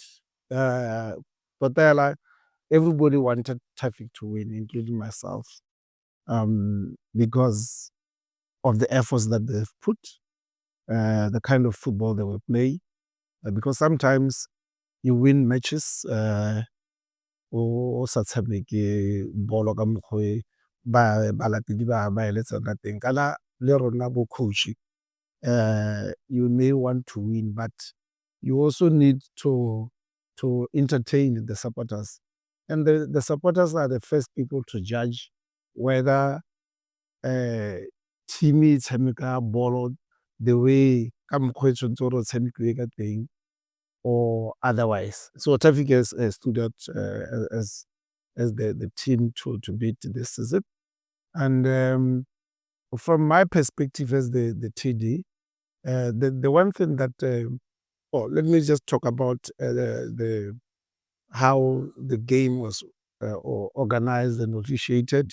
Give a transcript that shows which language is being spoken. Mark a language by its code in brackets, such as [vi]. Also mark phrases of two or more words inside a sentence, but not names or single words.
[en] But everybody wanted traffic to win, including myself, because of the efforts that they've put, the kind of football they will play. Because sometimes you win matches, [tn] o sa tshameke bolo ka mokgwa ba latedi ba eletsa ka teng kana le rona bo coach. [en] You may want to win, but you also need to entertain the supporters. And the supporters are the first people to judge whether team [tn] e tshameka [en] ball the way [tn] ka mokgwa e tshwanetse gore o tshamekiwe ka teng [en] or otherwise. So Traffic has stood out as the team to beat this season. And from my perspective as the TD, the one thing that let me just talk about the how the game was organized and officiated.